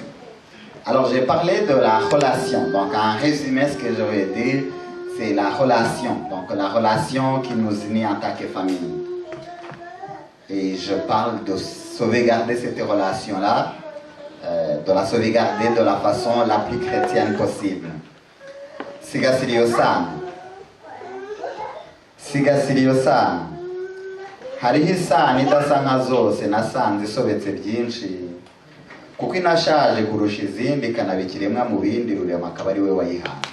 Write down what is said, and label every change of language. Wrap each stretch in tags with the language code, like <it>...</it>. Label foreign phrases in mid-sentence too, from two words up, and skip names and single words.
<fr>Alors j'ai parlé de la relation, donc en résumé ce que je vais dire, c'est la relation, donc la relation qui nous unit en tant que famille. Et je parle de sauvegarder cette relation-là, de la sauvegarder de la façon la plus chrétienne possible.</fr> <rw>Sigasiriyo sana, hariho isano idasa nka zose nasanze isobetse byinshi, kuko inashaje kurusha izindi ikanaba ikiremwa mu bindi rurema akaba ari we wayihanze.</rw>